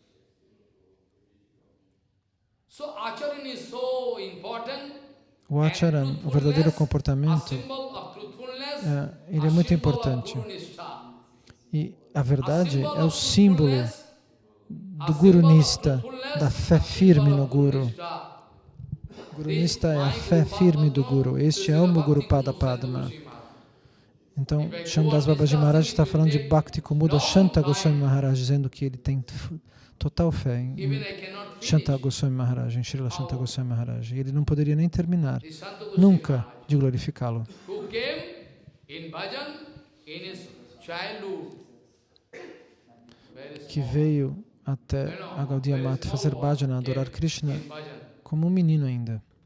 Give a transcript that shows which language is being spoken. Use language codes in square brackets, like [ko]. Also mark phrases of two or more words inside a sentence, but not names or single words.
[pt] O acharan, o verdadeiro comportamento, ele é muito importante. E a verdade é o símbolo do Guru-nista, da fé firme no Guru. Guru-nista é a fé firme do Guru. Este é o [sa] Guru Pada Padma. [pt] Então, Shandas Babaji Maharaj está falando de Bhakti Kumuda Shanta Goswami Maharaj, dizendo que ele tem total fé em Shanta Goswami Maharaj, em Srila Shanta Goswami Maharaj. E ele não poderia nem terminar, nunca, de glorificá-lo. Que veio até a Gaudiya Mata fazer bhajana, adorar Krishna, como um menino ainda.